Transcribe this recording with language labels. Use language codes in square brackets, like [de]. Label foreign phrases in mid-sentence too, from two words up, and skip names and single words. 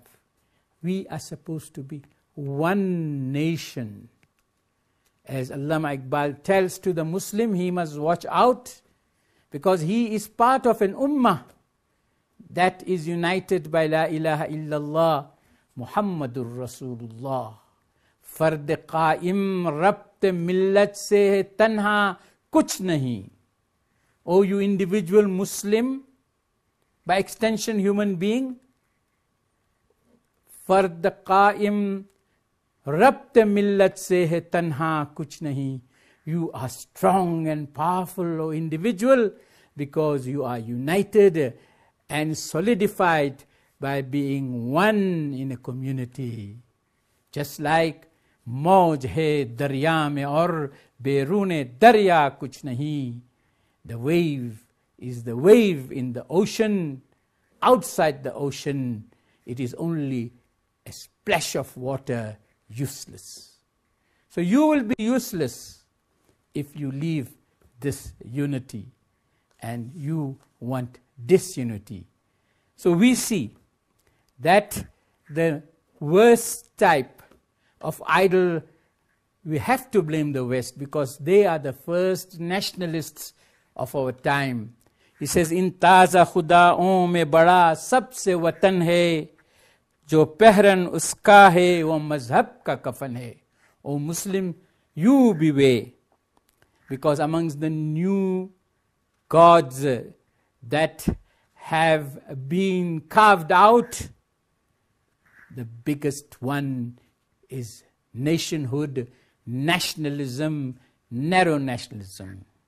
[en] We are supposed to be one nation. As Allama Iqbal tells to the Muslim, he must watch out because he is part of an ummah that is united by [ar] لا إله إلا الله محمد رسول الله. [ur] فرد قائم ربط ملت سے ہے تنہا کچھ نہیں. [en] O you individual Muslim, by extension human being, [ur] فرد قائم ربط ملت سے ہے تنہا کچھ نہیں. [en] you are strong and powerful, O individual, because you are united and solidified by being one in a community. Just like [ur] موج ہے دریا میں اور بیرون دریا کچھ نہیں. [en] The wave is the wave in the ocean. Outside the ocean, it is only a splash of water, useless. So you will be useless if you leave this unity and you want disunity. So we see that the worst type of idol, we have to blame the West because they are the first nationalists of our time. He says, [ur] ان تازہ خداؤں میں بڑا سب سے وطن ہے جو پیرہن اس کا ہے وہ مذہب کا کفن ہے. [en] O Muslim, you beware, because amongst the new gods that have been carved out, the biggest one is nationhood, nationalism, narrow nationalism.